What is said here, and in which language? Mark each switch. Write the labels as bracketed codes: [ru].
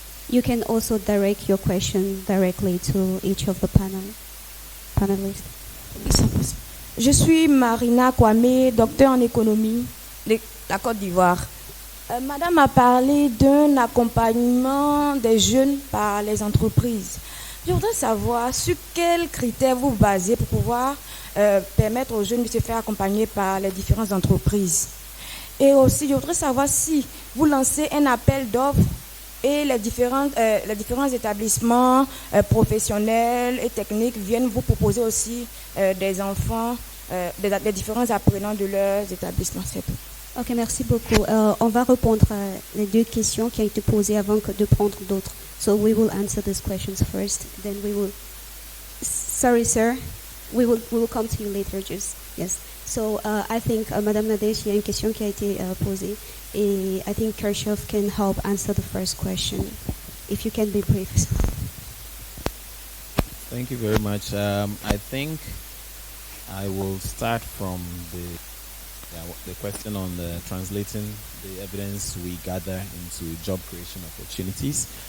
[en] You can also direct your question directly to each of the panelists. [fr] Je suis Marina Kwame, docteur en économie de la Côte d'Ivoire. Madame a parlé d'un accompagnement des jeunes par les entreprises. Je voudrais savoir sur quels critères vous basez pour pouvoir permettre aux jeunes de se faire accompagner par les différentes entreprises. Et aussi, je voudrais savoir si vous lancez un appel d'offres et les différents établissements professionnels et techniques viennent vous proposer aussi des enfants, des différents apprenants de leurs établissements. C'est tout. Ok, merci beaucoup. On va répondre à les deux questions qui ont été posées avant de prendre d'autres. [en] So we will answer these questions first, then we will... Sorry, sir. We will come to you later, just... Yes. So I think, [fr] Madame Nadege, il y a une question qui a été posée. [en] And I think Kirchuff can help answer the first question. If you can be brief. Thank you very much. I think I will start from the question on the translating the evidence we gather into job creation opportunities.